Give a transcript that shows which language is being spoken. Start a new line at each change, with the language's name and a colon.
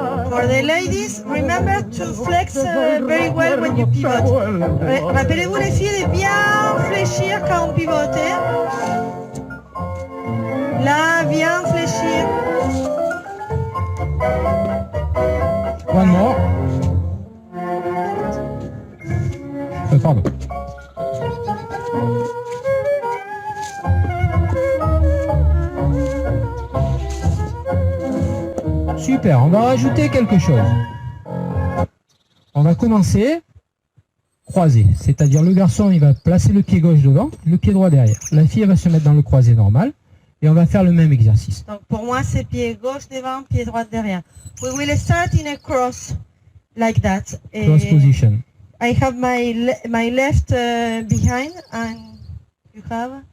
English: For the ladies, remember to flex very well when you pivot.
French: Rappelez-vous les filles de bien fléchir quand on pivote. Là, bien fléchir.
English: One more.
French: Pardon. Super, on va rajouter quelque chose. On va commencer croisé, c'est-à-dire le garçon il va placer le pied gauche devant, le pied droit derrière. La fille elle va se mettre dans le croisé normal et on va faire le même exercice. Donc pour moi, c'est pied gauche devant, pied droit derrière.
English: We will start in a cross like that. Cross position. I have my left behind and you have?